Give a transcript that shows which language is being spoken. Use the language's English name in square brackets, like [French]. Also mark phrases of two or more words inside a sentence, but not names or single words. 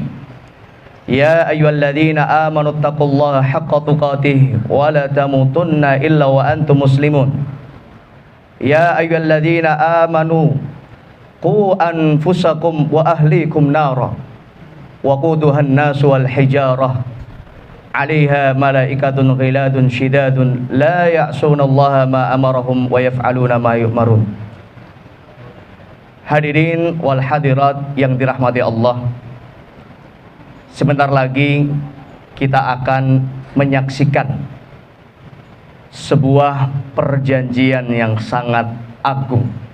[Arabic] يا أيها الذين آمنوا اتقوا الله حق تقاته ولا تموتن إلا وأنتم مسلمون. يا أيها الذين آمنوا قوا أنفسكم وأهليكم نارا وقودها الناس والحجارة عليها ملائكة غلاظ شداد لا يعصون الله ما أمرهم ويفعلون ما يؤمرون. حاضرين والحاضرات [Indonesian] yang dirahmati Allah, sebentar lagi kita akan menyaksikan sebuah perjanjian yang sangat agung.